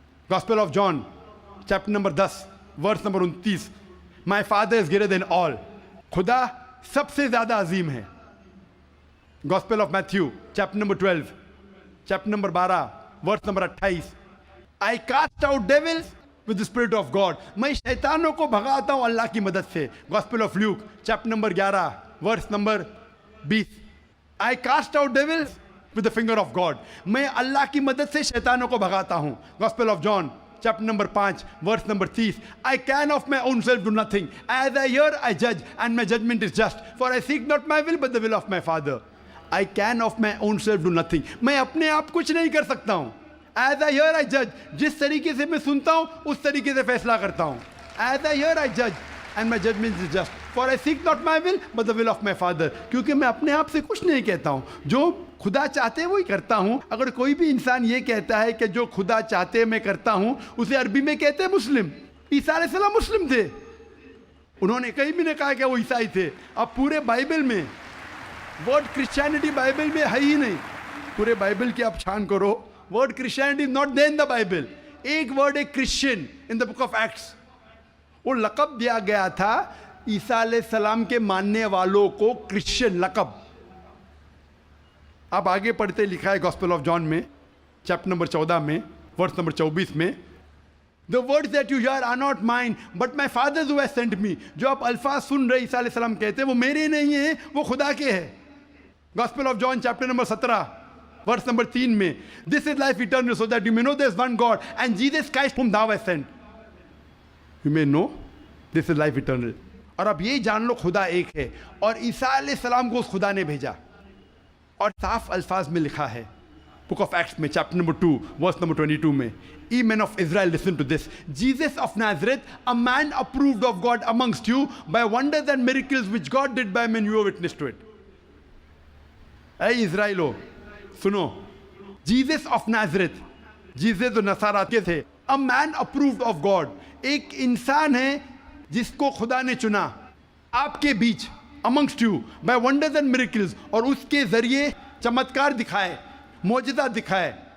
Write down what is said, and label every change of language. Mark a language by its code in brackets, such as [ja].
[en] gospel of John chapter number 10 verse number 29, my father is greater than all, [ur] خدا سب سے زیادہ عظیم ہے. [en] Gospel of Matthew chapter number 12 chapter number 12 verse number 28, I cast out devils with the spirit of God. [ur] میں شیطانوں کو بھگاتا ہوں اللہ کی مدد سے. [en] Gospel of Luke chapter number 11 verse number 20, I cast out devils with the finger of God. [ur] میں اللہ کی مدد سے شیطانوں کو بھگاتا ہوں. [en] Gospel of John chapter number 5 verse number 30, I can of my own self do nothing. As I hear I judge and my judgment is just. For I seek not my will but the will of my Father. I can of my own self do nothing. [ur] میں اپنے آپ کچھ نہیں کر سکتا ہوں. [en] As I hear I judge. [ur] جس طریقے سے میں سنتا ہوں اس طریقے سے فیصلہ کرتا ہوں. [en] As I hear I judge and my judgment is just. For I seek not my will but the will of my Father. [ur] کیونکہ میں اپنے آپ سے کچھ نہیں کہتا ہوں, جو خدا چاہتے وہی کرتا ہوں. اگر کوئی بھی انسان یہ کہتا ہے کہ جو خدا چاہتے میں کرتا ہوں, اسے عربی میں کہتے ہیں مسلم. عیسیٰ علیہ السلام مسلم تھے, انہوں نے کہیں بھی نہیں کہا کہ وہ عیسائی تھے. اب پورے بائبل میں ورڈ کرسچینٹی بائبل میں ہے ہی نہیں. پورے بائبل کی آپ چھان کرو, [en] Word Christianity is not there in the Bible. [ur] ایک ورڈ ہے [en] Christian in the book of Acts. [ur] وہ لقب دیا گیا تھا عیسیٰ علیہ السلام کے ماننے والوں کو, کرسچین لقب. آپ آگے پڑھتے لکھا ہے گاسپل آف جان میں چیپٹر نمبر 14 میں ورس نمبر 24 میں, [en] The words that you hear are not mine but my Father who has sent me. [ur] جو آپ الفاظ سن رہے عیسیٰ علیہ السلام کہتے ہیں وہ میرے نہیں ہیں, وہ خدا کے ہیں. [en] Gospel of John chapter number 17 verse number 3 میں, This is life eternal so that you may know there is one God and Jesus Christ whom thou hast sent. You may know this is life eternal. [ur] اور اب یہ جان لو خدا ایک ہے, اور عیسیٰ علیہ السلام کو اس خدا نے بھیجا. اور صاف الفاظ میں لکھا ہے بک آف ایکٹس میں چیپٹر نمبر 2 ورس نمبر 22 میں, [en] Ye men of Israel, listen to this. Jesus of Nazareth, a man approved of God amongst you by wonders and miracles which God did by men, you are witness to it. [ur] اے اسرائیلو سنو, [en] Jesus of Nazareth, [ur] Jesus جو نصارہ کے تھے, [en] a man approved of God, [ur] ایک انسان ہے جس کو خدا نے چنا آپ کے بیچ, [en] amongst you by wonders and miracles, [ur] اور اس کے ذریعے چمتکار دکھائے, معجزہ دکھائے.